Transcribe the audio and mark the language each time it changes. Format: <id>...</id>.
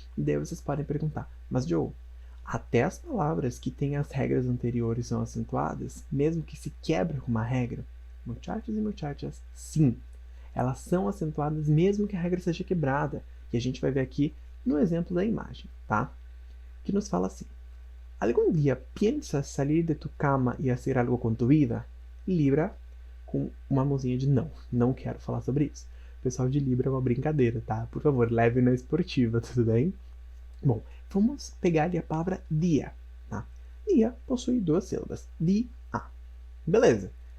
<pt>E daí vocês podem perguntar, mas Joe, até as palavras que têm as regras anteriores são acentuadas, mesmo que se quebre uma regra?</pt> <es>Muchachos e muchachas,</es> <pt>sim. Elas são acentuadas mesmo que a regra seja quebrada. E a gente vai ver aqui no exemplo da imagem, tá? Que nos fala assim:</pt> <es>¿Algún día piensas salir de tu cama e hacer algo com tu vida?</es> <pt>Libra com uma mãozinha de não. Não quero falar sobre isso. Pessoal de Libra é uma brincadeira, tá? Por favor, leve na esportiva, tudo bem? Bom, vamos pegar ali a palavra dia, tá? Dia possui duas sílabas. Dia. Beleza.</pt>